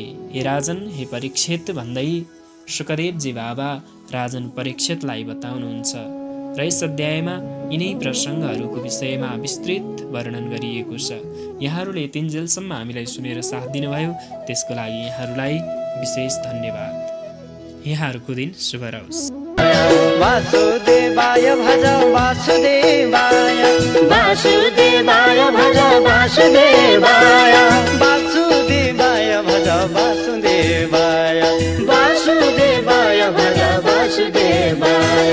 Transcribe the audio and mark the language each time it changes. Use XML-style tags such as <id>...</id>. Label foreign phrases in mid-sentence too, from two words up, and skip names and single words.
<ne>हे राजन, हे परीक्षित भन्दै शुकदेवजी बाबा राजन परीक्षितलाई बताउनुहुन्छ र यस अध्यायमा यिनै प्रसङ्गहरूको विषयमा विस्तृत वर्णन गरिएको छ। यहाँहरूले यतिन्जेलसम्म हामीलाई सुनेर साथ दिनुभयो, त्यसको लागि यहाँहरूलाई विशेष धन्यवाद। यहाँहरूको दिन शुभ रहोस्।</ne> <sa>वासुदेवाय भज वासुदेवाय, वासुदेवाय भज वासुदेवाय, वासुदेवाय भज वासुदेवाय, वासुदेवाय भज वासुदेवाय।</sa>